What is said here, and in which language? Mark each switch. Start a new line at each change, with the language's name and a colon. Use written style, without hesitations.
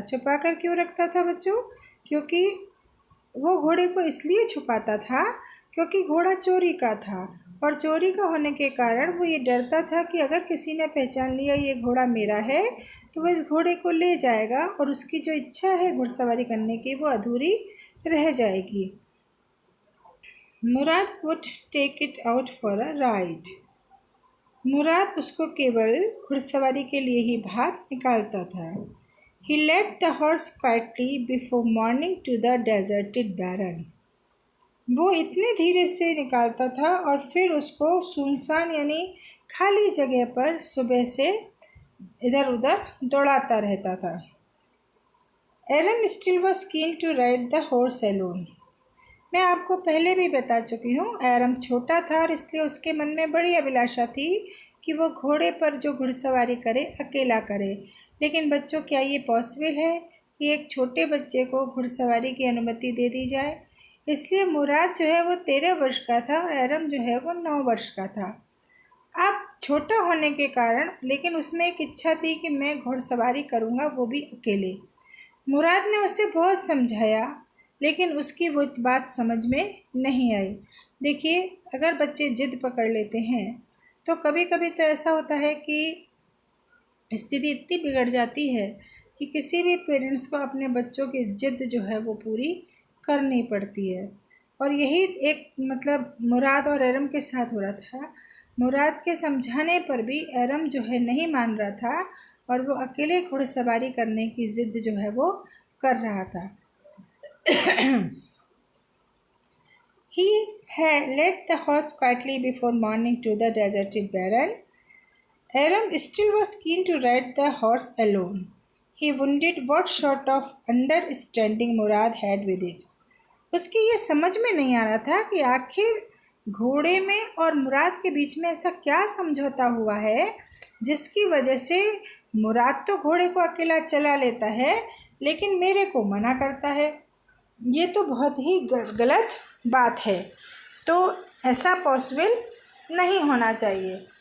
Hindi: छुपा कर क्यों रखता था बच्चों? क्योंकि वो घोड़े को इसलिए छुपाता था क्योंकि घोड़ा चोरी का था, और चोरी का होने के कारण वो ये डरता था कि अगर किसी ने पहचान लिया ये घोड़ा मेरा है तो वो इस घोड़े को ले जाएगा और उसकी जो इच्छा है घुड़सवारी करने की वो अधूरी रह जाएगी।
English: Murad would take it out for a ride.
Hindi: मुराद उसको केवल घुड़सवारी के लिए ही बाहर निकालता था।
English: He led the horse quietly before morning to the deserted barren.
Hindi: वो इतने धीरे से निकालता था और फिर उसको सुनसान यानी खाली जगह पर सुबह से इधर उधर दौड़ाता रहता था।
English: Eram still was keen to ride the horse alone.
Hindi: मैं आपको पहले भी बता चुकी हूँ, एरम छोटा था और इसलिए उसके मन में बड़ी अभिलाषा थी कि वो घोड़े पर जो घुड़सवारी करे अकेला करे। लेकिन बच्चों, क्या ये पॉसिबल है कि एक छोटे बच्चे को घुड़सवारी की अनुमति दे दी जाए? इसलिए मुराद जो है वो 13 वर्ष का था और एरम जो है वो 9 वर्ष का था। अब छोटा होने के कारण, लेकिन उसमें एक इच्छा थी कि मैं घुड़सवारी करूँगा, वो भी अकेले। मुराद ने उसे बहुत समझाया, लेकिन उसकी वो बात समझ में नहीं आई। देखिए, अगर बच्चे जिद पकड़ लेते हैं तो कभी कभी तो ऐसा होता है कि स्थिति इतनी बिगड़ जाती है कि किसी भी पेरेंट्स को अपने बच्चों की जिद जो है वो पूरी करनी पड़ती है, और यही एक मतलब मुराद और एरम के साथ हो रहा था। मुराद के समझाने पर भी एरम जो है नहीं मान रहा था और वो अकेले घुड़सवारी करने की ज़िद जो है वो कर रहा था।
English: He had led the horse quietly before morning to the deserted barren. Aram still was keen to ride the horse alone. He wondered what sort of understanding Murad had with it.
Hindi: उसकी ये समझ में नहीं आ रहा था कि आखिर घोड़े में और मुराद के बीच में ऐसा क्या समझौता हुआ है जिसकी वजह से मुराद तो घोड़े को अकेला चला लेता है लेकिन मेरे को मना करता है। ये तो बहुत ही गलत बात है। तो ऐसा पॉसिबल नहीं होना चाहिए।